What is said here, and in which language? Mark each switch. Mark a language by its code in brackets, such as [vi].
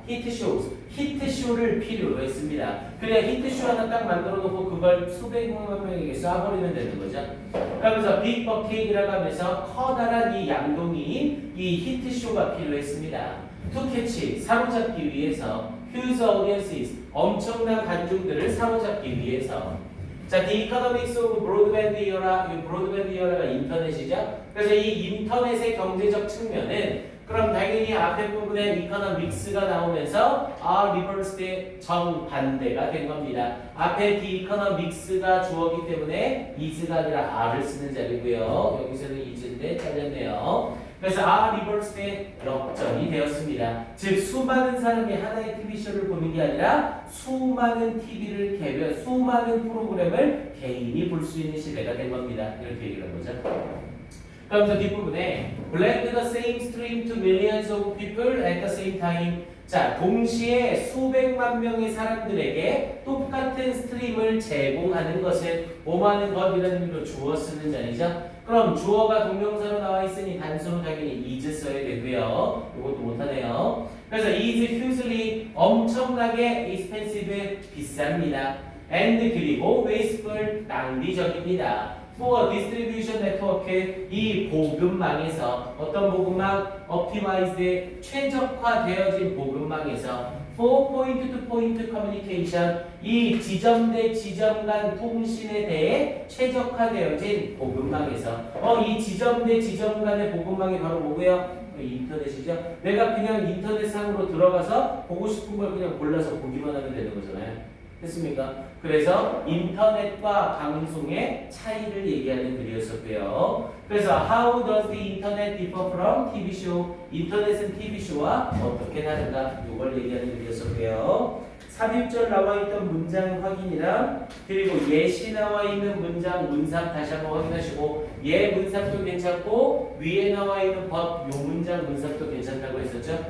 [en] hit shows, [ko] 히트쇼를 필요로 했습니다. 그래야 히트쇼 하나 딱 만들어 놓고 그걸 수백만 명에게 쏴버리면 되는 거죠. 그러면서 빅 버킷이라고 하면서 커다란 이 양동이인 이 히트쇼가 필요했습니다. [en] to catch, [ko] 사로잡기 위해서, [en] huge audiences, [ko] 엄청난 관중들을 사로잡기 위해서. [en] 자, the economics of broadband era, 이 브로드밴드 era가 인터넷이죠. [ko] 그래서 이 인터넷의 경제적 측면은 그럼 당연히 앞에 부분에 economics가 나오면서 reversed 정반대가 된 겁니다. 앞에 the economics가 주어기 때문에 is가 아니라 r을 쓰는 자리고요. 여기서는 is인데 잘렸네요. 그래서 reversed 역전이 되었습니다. 즉 수많은 사람이 하나의 TV쇼를 보는 게 아니라 수많은 TV를 개별, 수많은 프로그램을 개인이 볼 수 있는 시대가 된 겁니다. 이렇게 얘기를 한 거죠. 그러면서 뒷부분에 [en] blend the same stream to millions of people at the same time. [ko] 자, 동시에 수백만 명의 사람들에게 똑같은 스트림을 제공하는 것은 뭐하는 것이라는 의미로 주어 쓰는 자리죠. 그럼 주어가 동명사로 나와 있으니 단수로 당연히 is 써야 되고요. 이것도 못하네요. 그래서 [en] is hugely, [ko] 엄청나게 expensive, 비쌉니다. and 그리고 wasteful, 낭비적입니다. [en] for distribution network, [ko] 이 보급망에서 어떤 보급망? optimized, 최적화되어진 보급망에서 [en] for point to point communication, [ko] 이 지점 대 지점 간 통신에 대해 최적화되어진 보급망에서 이 지점 대 지점 간의 보급망이 바로 뭐고요? 인터넷이죠. 내가 그냥 인터넷상으로 들어가서 보고 싶은 걸 그냥 골라서 보기만 하면 되는 거잖아요. 됐습니까? 그래서 인터넷과 방송의 차이를 얘기하는 글이었었고요. [en] 그래서 How does the internet differ from TV show? [ko] 인터넷은 TV 쇼와 어떻게 다른가? 이걸 얘기하는 글이었었고요. 3일절 나와 있던 문장 확인이랑 그리고 예시 나와 있는 문장 문상 다시 한번 확인하시고 예 문상도 괜찮고 위에 나와 있는 법 요 문장 문상도 괜찮다고 했었죠?